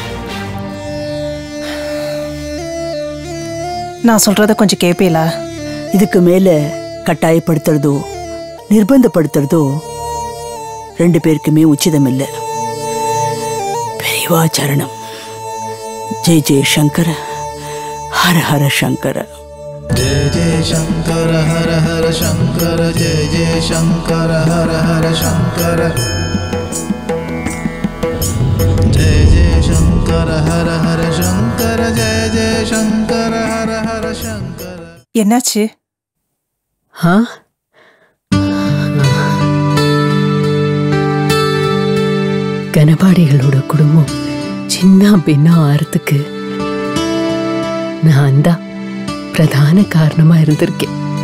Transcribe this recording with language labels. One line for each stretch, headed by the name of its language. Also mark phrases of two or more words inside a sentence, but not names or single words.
Tamil: நான் சொல்றத கொஞ்சம் கேட்பீங்களா? இதுக்கு மேல கட்டாயப்படுத்துறதோ நிர்பந்தப்படுத்துறதோ ரெண்டு பேருக்குமே உச்சிதம் இல்லை. பெரியவா சரணம்.
Sanskrit: जय जय शङ्कर, हर हर शङ्कर. जय जय शंकर हर हर शंकर, जय जय शंकर हर हर शंकर, जय जय शंकर हर हर शंकर, जय जय शंकर हर हर शंकर.
Tamil: என்னாச்சு? கனபாடிகளோட குடும்பம் சின்ன பின்ன ஆறதுக்கு நான் தான் பிரதான காரணமா இருந்திருக்கேன்.